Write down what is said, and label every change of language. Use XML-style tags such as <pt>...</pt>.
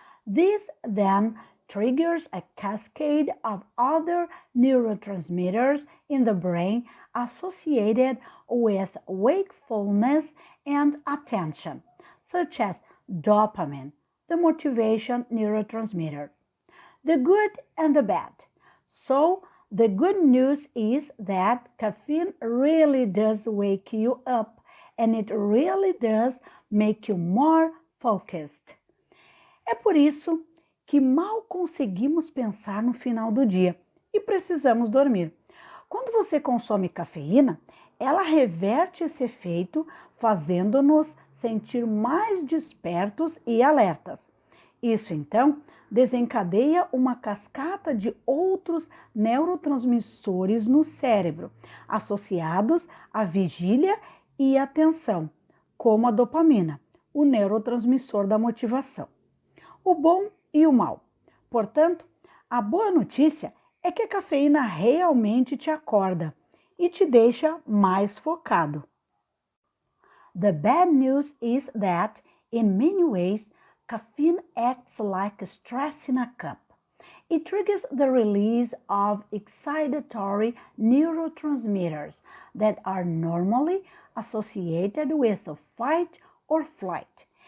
<en>This then triggers a cascade of other neurotransmitters in the brain associated with wakefulness and attention, such as dopamine, the motivation neurotransmitter. The good and the bad. So, the good news is that caffeine really does wake you up and it really does make you more focused.</en> <pt>É por isso que mal conseguimos pensar no final do dia e precisamos dormir. Quando você consome cafeína, ela reverte esse efeito, fazendo-nos sentir mais despertos e alertas. Isso, então, desencadeia uma cascata de outros neurotransmissores no cérebro, associados à vigília e atenção, como a dopamina, o neurotransmissor da motivação. O bom e o mal. Portanto, a boa notícia é que a cafeína realmente te acorda e te deixa mais focado.</pt> <en>The bad news is that, in many ways, caffeine acts like stress in a cup. It triggers the release of excitatory neurotransmitters that are normally associated with fight or flight.</en>